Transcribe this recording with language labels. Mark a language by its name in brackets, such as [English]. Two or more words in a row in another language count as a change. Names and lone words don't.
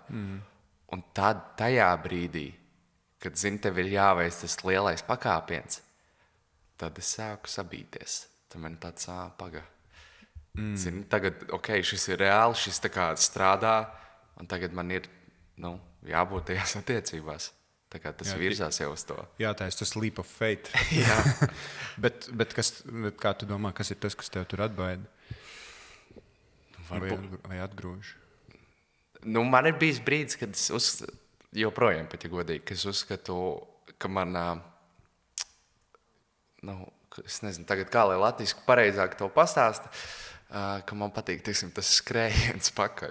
[Latvian] Un tad tajā brīdī, kad tev ir jāveic tas lielais pakāpiens, tad es sāku sabīties. Tad man tāds paga. Tagad, šis ir reāli, šis strādā, un tagad man ir jābūt tajās attiecībās. Tas virzās jau uz to. Jā, tā ir tas [English] leap of faith. [Latvian] bet kā tu domā, kas ir tas, kas tev tur atbaida? Vai atgrūž? Man ir bijis brīdis, kad es joprojām, pat ja godīgi, ka es uzskatu, ka man, es nezinu, tagad kā lai latviski pareizāk to pastāsta, ka man patīk, teiksim, tas skrējiens pakaļ.